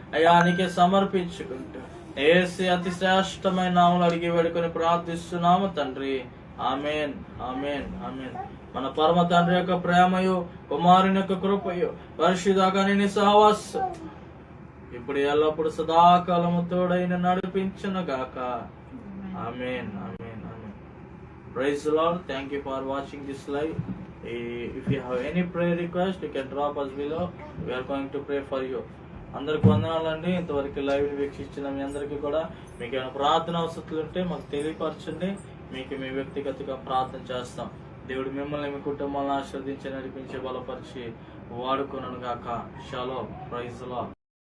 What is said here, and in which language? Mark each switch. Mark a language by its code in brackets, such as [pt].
[te] అయా నీకే సమర్పించుకుంటూ యేసు అతి శ్రేష్టమైన నామములో అడిగి వేడుకొని ప్రార్థిస్తున్నాము తండ్రి. ఆమేన్, ఆమేన్, ఆమేన్. మన పరమ తండ్రి యొక్క ప్రేమయు, కుమారుని యొక్క కృపయు, పరిశుద్ధాత్మ సహవాసం ఇప్పుడు ఎల్లప్పుడు సదాకాలము తోడైన నడిపించును గాక. ఆమేన్, ఆమేన్, ఆమేన్. [en] Praise the Lord. Thank you for watching this live. If you have any prayer request, you can drop us below. We are going to pray for you. [te] అందరికి వందనాలండి. ఇంతవరకు లైవ్ వీక్షించిన మీ అందరికీ కూడా మీకు ఏమైనా ప్రార్థన అవసరాలు ఉంటే మాకు తెలియపరచండి. మీకు మీ వ్యక్తిగతంగా ప్రార్థన చేస్తాం. దేవుడు మిమ్మల్ని మీ కుటుంబాలను ఆశీర్వదించి నడిపించి బలపరిచి వాడుకొనును గాక. షాలోమ్. [en] Praise the Lord.